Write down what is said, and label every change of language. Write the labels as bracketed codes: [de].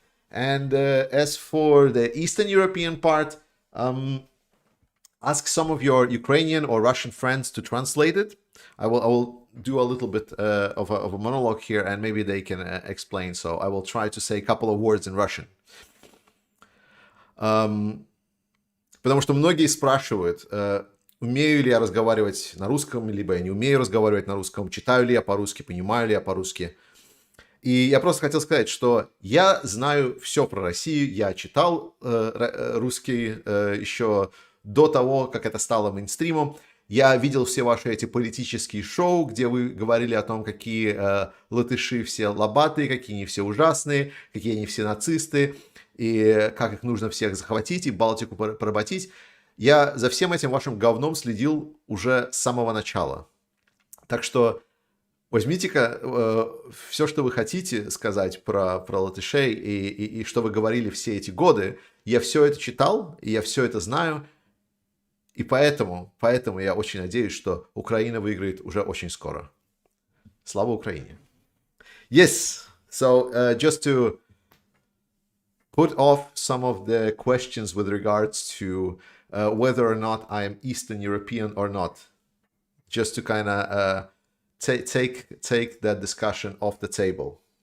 [en] And as for the Eastern European part, ask some of your Ukrainian or Russian friends to translate it. I will do a little bit of a monologue here, and maybe they can explain. So I will try to say a couple of words in Russian. [ru] Потому что многие спрашивают, умею ли я разговаривать на русском, либо я не умею разговаривать на русском, читаю ли я по-русски, понимаю ли я по-русски. И я просто хотел сказать, что я знаю все про Россию, я читал русский еще до того, как это стало мейнстримом. Я видел все ваши эти политические шоу, где вы говорили о том, какие латыши все лобатые, какие они все ужасные, какие они все нацисты, и как их нужно всех захватить и Балтику поработить. Я за всем этим вашим говном следил уже с самого начала. Так что возьмите-ка все, что вы хотите сказать про латышей и что вы говорили все эти годы. Я все это читал, и я все это знаю. И поэтому я очень надеюсь, что Украина выиграет уже очень скоро. Слава Украине! [en] Yes, so just to put off some of the questions with regards to whether or not I am Eastern European or not, just to kind of take that discussion off the table.